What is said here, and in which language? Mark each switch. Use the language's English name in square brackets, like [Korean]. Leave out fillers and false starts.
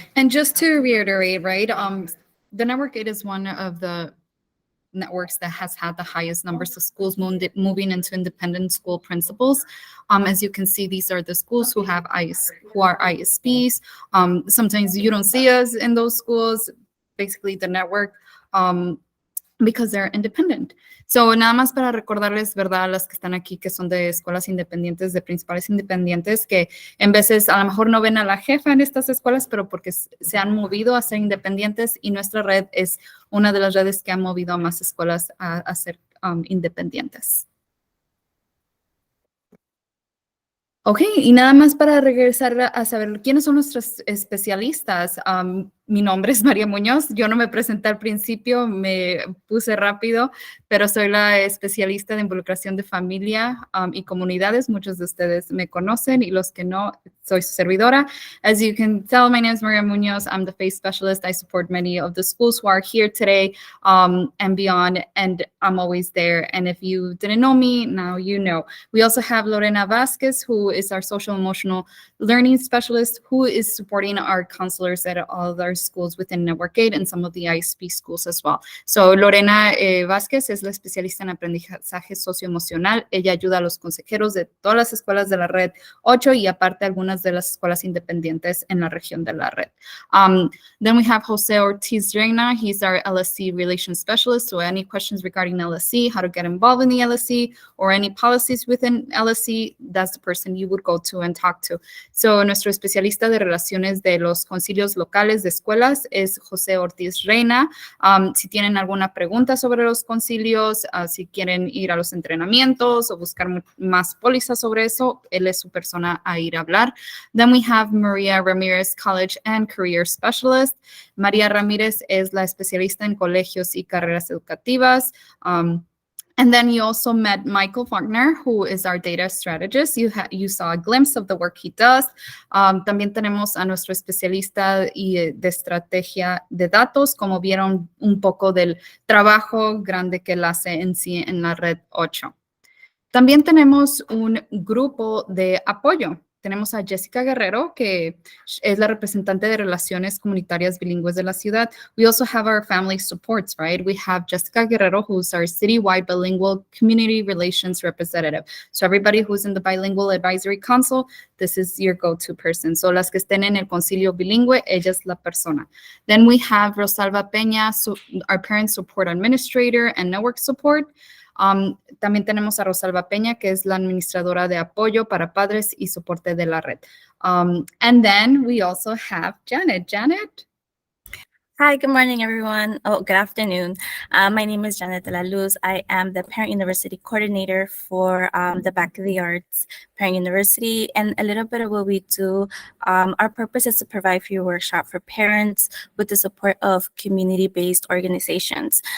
[English] And just to reiterate, right, the Network 8 is one of the networks that has had the highest numbers of schools moving into independent school principals. As you can see, these are the schools who are ISPs. Sometimes you don't see us in those schools, basically the network, because they're independent. [Spanish] So, nada más para recordarles, ¿verdad?, a las que están aquí, que son de escuelas independientes, de principales independientes, que en veces a lo mejor no ven a la jefa en estas escuelas, pero porque se han movido a ser independientes, y nuestra red es una de las redes que ha movido a más escuelas a ser independientes. Ok, y nada más para regresar a saber quiénes son nuestros especialistas. Mi nombre es María Muñoz. Yo no me presenté al principio, me puse rápido, pero soy la especialista de involucración de familia y comunidades. Muchos de ustedes me conocen, y los que no, soy su servidora. [English] As you can tell, my name is Maria Muñoz. I'm the FACE specialist. I support many of the schools who are here today and beyond, and I'm always there. And if you didn't know me, now you know. We also have Lorena Vasquez, who is our social emotional learning specialist, who is supporting our counselors at all of our schools within Network 8 and some of the ISP schools as well. [Spanish] So Lorena Vázquez es la especialista en aprendizaje socioemocional. Ella ayuda a los consejeros de todas las escuelas de la red 8 y aparte algunas de las escuelas independientes en la región de la red. [English] Then we have Jose Ortiz Reina. He's our LSC relations specialist. So any questions regarding LSC, how to get involved in the LSC, or any policies within LSC, that's the person you would go to and talk to. [Spanish] So nuestro especialista de relaciones de los concilios locales de escuelas es José Ortiz Reina. Si tienen alguna pregunta sobre los concilios, si quieren ir a los entrenamientos o buscar más pólizas sobre eso, él es su persona a ir a hablar. [English] Then we have Maria Ramirez, College and Career Specialist. [Spanish] María Ramírez es la especialista en colegios y carreras educativas. [English] And then you also met Michael Faulkner, who is our data strategist. You saw a glimpse of the work he does. [Spanish] También tenemos a nuestro especialista de estrategia de datos, como vieron un poco del trabajo grande que él hace en sí en la red 8. También tenemos un grupo de apoyo. Tenemos a Jessica Guerrero, que es la representante de relaciones comunitarias bilingües de la ciudad. [English] We also have our family supports, right? We have Jessica Guerrero, who's our citywide bilingual community relations representative. So everybody who's in the Bilingual Advisory Council, this is your go-to person. [Spanish] So las que estén en el concilio bilingüe, ella es la persona. [English] Then we have Rosalba Peña, our parent support administrator and network support. [Spanish] También tenemos a Rosalba Peña, que es la administradora de apoyo para padres y soporte de la red. [English] And then we also have Janet. Janet? Hi, good morning, everyone. Oh, good afternoon. My name is Janet de la Luz. I am the Parent University Coordinator for the Back of the Arts Parent University. And a little bit of what we do, our purpose is to provide free workshop for parents with the support of community-based organizations.